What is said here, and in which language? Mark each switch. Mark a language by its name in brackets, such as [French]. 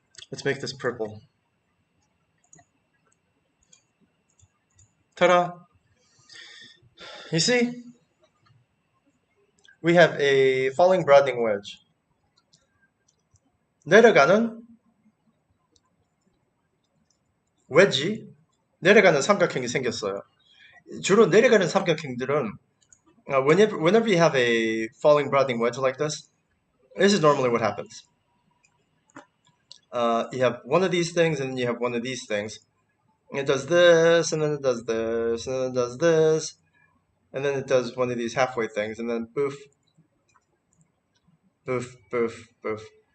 [English] Let's make this purple. Ta-da! You see? We have a falling broadening wedge. [Korean] 내려가는 웨지, 내려가는 삼각형이 생겼어요. 주로 내려가는 삼각형들은 [English] whenever you have a falling broadening wedge like this is normally what happens. You have one of these things and then you have one of these things. It does this, and then it does this, and then it does this, and then it does one of these halfway things, and then boof, boof, boof, boof.